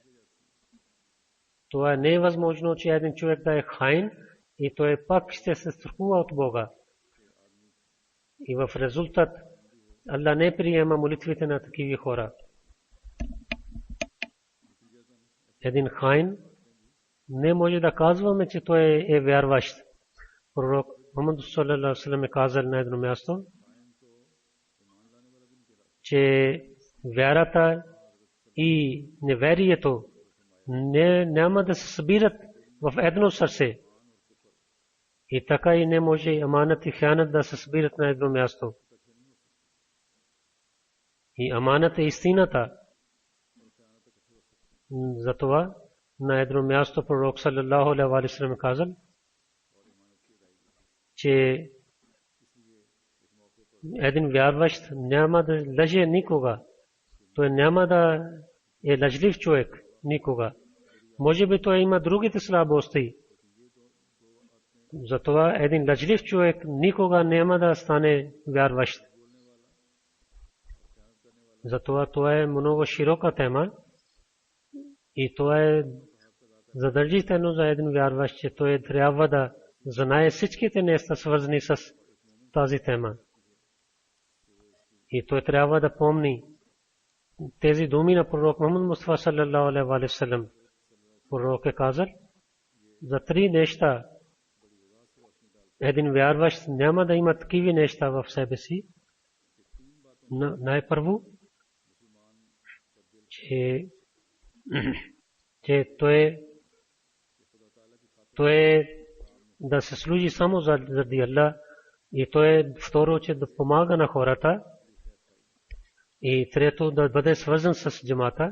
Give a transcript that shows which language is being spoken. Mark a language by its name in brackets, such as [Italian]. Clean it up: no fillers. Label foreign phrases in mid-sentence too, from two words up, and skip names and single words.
[Bulgarian] Това не е възможно, че един човек да е хаин и той пак ще се страхува от Бога. И в резултат Аллах не приема молитвите на такива хора. Един хаин не може да казваме, че той е вярващ. Пророк Мухаммад [Arabic] صلى الله عليه وسلم [Bulgarian] е казал на едно място, че вярата и неверието няма да се събират в едно сърце. И така и не може аманат и хиянат да се събират на едно място. И аманат е истината. Затова на едно място пророк [Arabic] صلى الله عليه وسلم [Bulgarian] казал, че един вярващ няма да лъже никога. Той няма да е лъжлив човек никога. Може би той има другите слабости. Затова един лъжлив човек никога няма да стане вярващ. Затова това е много широка тема и това е задължително за един вярващ, че той трябва да знае всичките неща, свързани с тази тема. И той трябва да помни тези думи на пророк Мухаммад Мустафа [Arabic] صلى الله عليه وسلم. [Bulgarian] Пророк е казал за три неща. Един вярващ няма да има такива неща в себе си. Най-първо, че той да се служи само заради Аллах, и то е второ, че да помага на хората, и трето да бъде свързан с джамата.